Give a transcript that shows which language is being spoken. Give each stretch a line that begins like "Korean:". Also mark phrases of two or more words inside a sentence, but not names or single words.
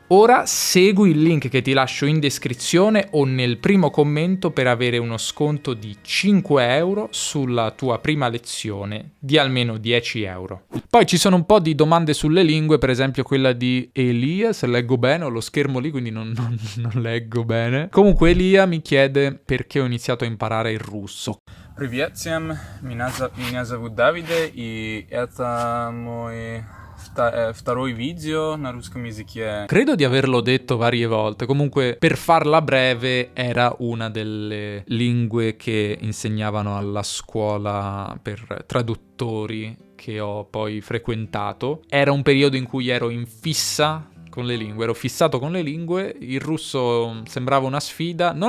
Italian: Ora segui il link che ti lascio in descrizione o nel primo commento per avere uno sconto di 5 euro sulla tua prima lezione di almeno 10 euro. Poi ci sono un po' di domande sulle lingue, per esempio quella di Elia, se leggo bene, ho lo schermo lì quindi non leggo bene. Comunque Elia mi chiede perché ho iniziato a imparare il russo.
Russian: Привет всем, меня зовут Давиде, и это мой второй видео на русском языке.
Italian: Credo di averlo detto varie volte, comunque per farla breve era una delle lingue che insegnavano alla scuola per traduttori che ho poi frequentato. Era un periodo in cui ero in fissa con le lingue, ero fissato con le lingue, il russo sembrava una sfida, non